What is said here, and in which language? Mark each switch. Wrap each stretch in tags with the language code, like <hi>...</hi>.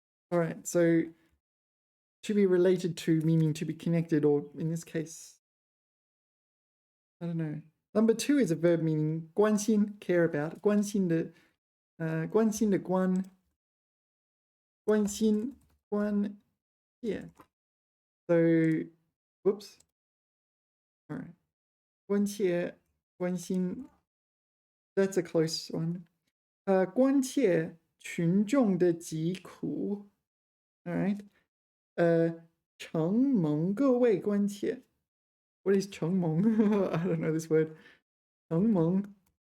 <en>All right, so to be related to, meaning to be connected, or in this case, I don't know. Number 2 is a verb meaning 关心, care about.</en> <zh>关心的关, 关心, 关, yeah.</zh> <en>So, whoops. All right.</en> <zh>关切, 关心, that's a close one. 关切群众的疾苦.</zh> <en>All right.</en> <zh>承蒙各位关切.</zh> <en>What is 承蒙?I don't know this word. 承蒙.</en>